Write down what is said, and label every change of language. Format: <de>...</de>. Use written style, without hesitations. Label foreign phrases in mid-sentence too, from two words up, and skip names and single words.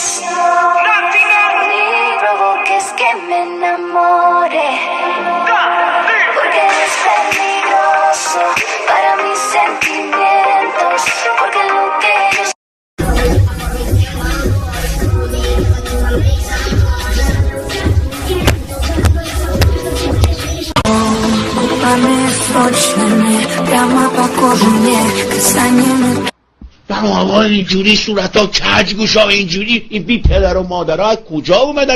<es>Ni provoques que me enamore, porque eres peligroso para mis sentimientos, porque lo que eres.</es> <fa>آقا اینجوری صورتا کجگوشا اینجوری این بی پدر و مادرها از کجا اومدن؟</fa>